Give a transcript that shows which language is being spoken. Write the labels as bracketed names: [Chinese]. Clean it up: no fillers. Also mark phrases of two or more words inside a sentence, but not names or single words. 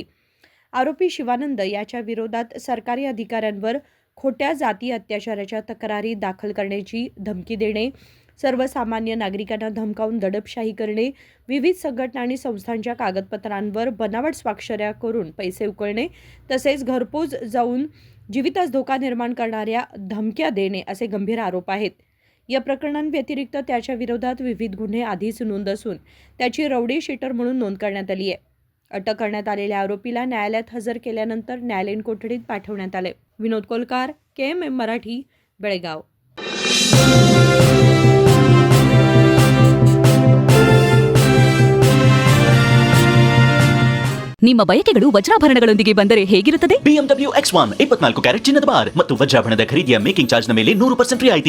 [Marathi] आरोपी शिवानंद याच्या विरोधात सरकारी अधिकाऱ्यांवर खोट्या जाती अत्याचाराच्या तक्रारी दाखल करण्याची धमकी देणे, सर्वसामान्य नागरिकांना धमकावून दडपशाही करणे, विविध संघटना आणि संस्थांच्या कागदपत्रांवर बनावट स्वाक्षऱ्या करून पैसे उकळणे, तसेच घरपोच जाऊन जीवितास धोका निर्माण करणाऱ्या धमक्या देणे असे गंभीर आरोप आहेत. या प्रकरणांव्यतिरिक्त त्याच्या विरोधात विविध गुन्हे आधीच नोंद असून त्याची रौडी शीटर म्हणून नोंद करण्यात आली आहे. अटक करण्यात आलेल्या आरोपीला न्यायालयात हजर केल्यानंतर न्यायालयीन कोठडीत पाठवण्यात आले. विनोद कोलकार, KMM मराठी, बेळगाव. [Kannada] ನಿಮ್ಮ ಬಯಕೆಗಳು ವಜ್ರಾಭರಣಗಳೊಂದಿಗೆ ಬಂದರೆ ಹೇಗಿರುತ್ತದೆ? BMW X1 24 ಕ್ಯಾರೆಟ್ ಚಿನ್ನದ ಬಾರ್ ಮತ್ತು ವಜ್ರಾಭರಣದ ಖರೀದಿಯ [English] making charge [Kannada] ಮೇಲೆ 100% ರಿಯಾಯಿತಿ.